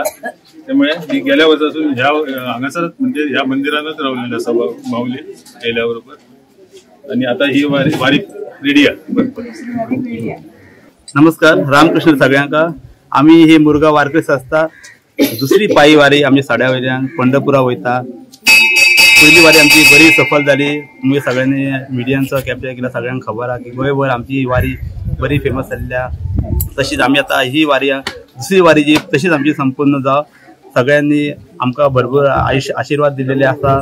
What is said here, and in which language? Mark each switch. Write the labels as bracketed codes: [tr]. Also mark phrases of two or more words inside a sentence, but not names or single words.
[mr] त्यामुळे ही गेल्या वर्षापासून ह्या हांगासरच म्हणजे ह्या मंदिरानच रावलेली असा माऊली गेल्याबरोबर आणि आता ही वारी रेडी आहे। [kok] नमस्कार, रामकृष्ण सगळ्यांका। आम्ही हे मुरगांव वारकरी संस्था दुसरी पायी वारी आमच्या साड्या वयल्यान पंढरपुरा वयता। पहिली वारी आमची बरी सफल झाली। आम्ही सगळ्यांनी मिडियांचो कॅप्चर केला, सगळ्यांक खबर आहे की गोंयभर आमची वारी बरी फेमस जाल्ल्या। तशीच आम्ही आता ही वारी दुसरी वारी जी तशीच आमची संपूर्ण जाव। सगळ्यांनी आमकां भरपूर आशीर्वाद दिलेले असा।